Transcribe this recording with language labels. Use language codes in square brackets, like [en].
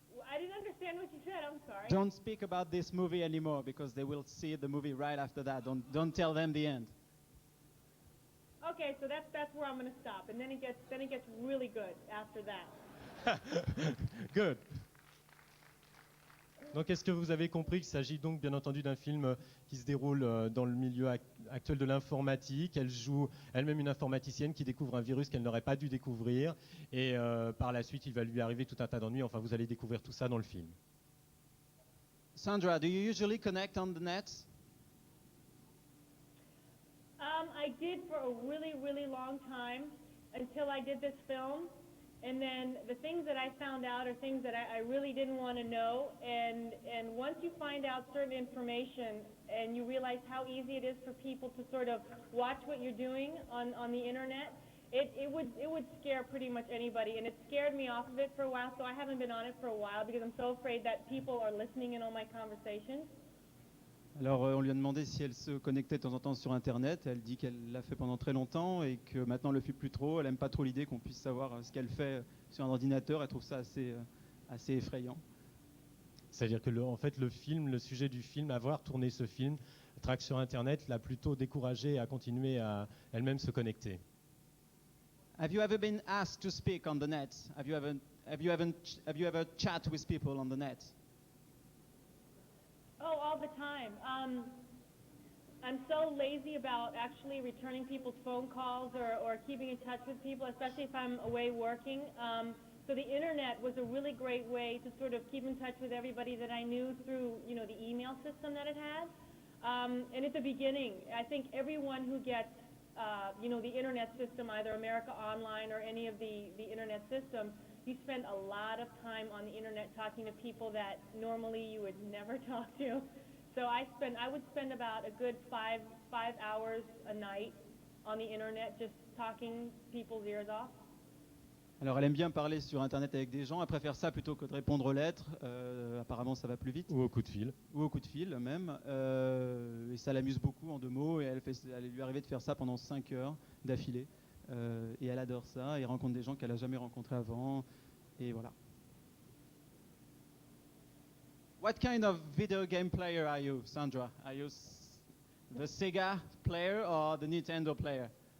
[en] I didn't understand what you said, I'm sorry. Don't speak about this movie anymore because they will see the movie right after that. Don't tell them the end. Okay, so that's where I'm going to stop, and then it gets really good after that. Good. [fr] Donc, est-ce que vous avez compris qu'il s'agit donc bien entendu d'un film qui se déroule dans le milieu actuel de l'informatique. Elle joue elle-même une informaticienne qui découvre un virus qu'elle n'aurait pas dû découvrir et par la suite il va lui arriver tout un tas d'ennuis. Enfin, vous allez découvrir tout ça dans le film. [en] Sandra, do you usually connect on the net? I did for a really, really long time until I did this film. And then the things that I found out are things that I really didn't want to know. And once you find out certain information and you realize how easy it is for people to sort of watch what you're doing on the internet, it would scare pretty much anybody. And it scared me off of it for a while, so I haven't been on it for a while because I'm so afraid that people are listening in on my conversations. [fr] Alors, on lui a demandé si elle se connectait de temps en temps sur Internet. Elle dit qu'elle l'a fait pendant très longtemps et que maintenant elle ne le fait plus trop. Elle n'aime pas trop l'idée qu'on puisse savoir ce qu'elle fait sur un ordinateur. Elle trouve ça assez effrayant. C'est-à-dire que en fait, le film, le sujet du film, avoir tourné ce film, Track sur Internet, l'a plutôt découragée à continuer à elle-même se connecter. [en] Have you ever been asked to speak on the net? Have you ever chat with people on the net? Oh, all the time. I'm so lazy about actually returning people's phone calls or keeping in touch with people, especially if I'm away working. So the internet was a really great way to sort of keep in touch with everybody that I knew through, the email system that it had. And at the beginning, I think everyone who gets, the internet system, either America Online or any of the internet systems, you spend a lot of time on the internet talking to people that normally you would never talk to. So I would spend about a good five hours a night on the internet just talking people's ears off. [fr] Alors, elle aime bien parler sur Internet avec des gens. Elle préfère ça plutôt que de répondre aux lettres. Apparemment, ça va plus vite. Ou au coup de fil. Ou au coup de fil, même. Et ça l'amuse beaucoup en 2 mots. Et elle lui est arrivé de faire ça pendant 5 heures d'affilée. Et elle adore ça. Elle rencontre des gens qu'elle n'a jamais rencontrés avant. Et voilà. [en] What kind of video game player are you, Sandra? Are you The Sega player or the Nintendo player?